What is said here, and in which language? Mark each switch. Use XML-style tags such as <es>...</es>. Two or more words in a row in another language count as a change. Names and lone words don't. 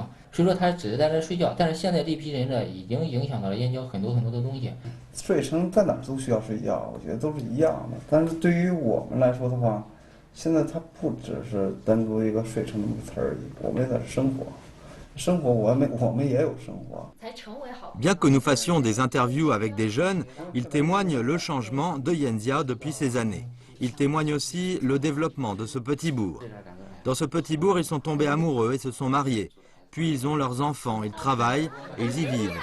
<zh>所以说他只是在这睡觉，但是现在这批人呢，已经影响到了燕郊很多的东西。睡城在哪儿都需要睡觉，我觉得都是一样的。但是对于我们来说的话，现在它不只是单独一个睡城这么个词而已，我们也在生活。生活我们也有生活。</zh> <fr>Bien que nous fassions des interviews avec des jeunes, ils témoignent le changement de Yanjiao depuis ces années. Ils témoignent aussi le développement de ce petit bourg. Dans ce petit bourg, ils sont tombés amoureux et se sont mariés. Puis ils ont leurs enfants, ils travaillent et ils y vivent.</fr>